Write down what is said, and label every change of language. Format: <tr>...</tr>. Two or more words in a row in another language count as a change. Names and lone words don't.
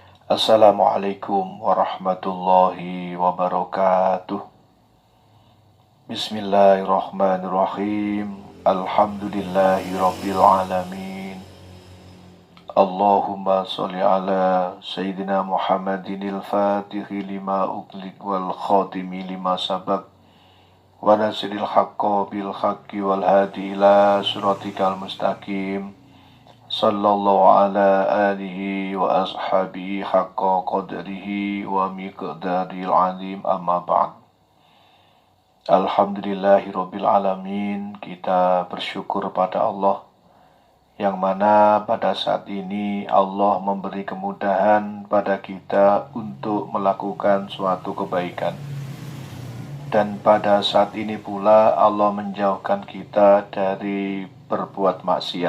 <ar>السلام عليكم ورحمة الله وبركاته. بسم الله الرحمن الرحيم. الحمد لله رب العالمين. اللهم صل على سيدنا محمد الفاتح لما أغلق والخاتم لما سبق وناصر الحق بالحق والهادي إلى صراطك المستقيم. صلى الله على آله وأصحابه حق قدره ومقداره العظيم، أما بعد. الحمد لله رب العالمين.</ar> <id>Kita bersyukur pada Allah yang mana pada saat ini Allah memberi kemudahan pada kita untuk melakukan suatu kebaikan. Dan pada saat ini pula Allah menjauhkan kita dari berbuat maksiat.</id>